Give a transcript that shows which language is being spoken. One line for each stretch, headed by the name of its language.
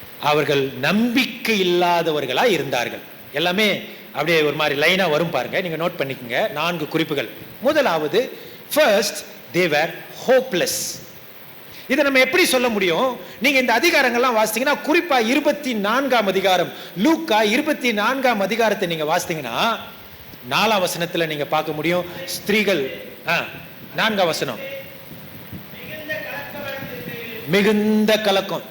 Tamil: அவர்கள் நம்பிக்கை இல்லாதவர்களாக இருந்தார்கள். எல்லாமே அப்படியே ஒரு மாதிரி லைனா வரும் பாருங்க, நீங்க நோட் பண்ணிக்கங்க. 4 குறிப்புகள். முதலாவது,
English: first they were hopeless.
Tamil: இதை நம்ம எப்படி சொல்ல முடியும்? நீங்க இந்த அதிகாரங்கள்லாம் வாசித்தீங்கன்னா, குறிப்பா 24ஆம் அதிகாரம், லூக்கா 24ஆம் அதிகாரத்தை நீங்க வாசித்தீங்கன்னா 4ஆம் வசனத்துல நீங்க பார்க்க முடியும். ஸ்திரீகள் 4ஆம் வசனம், மிகுந்த கலக்கம்.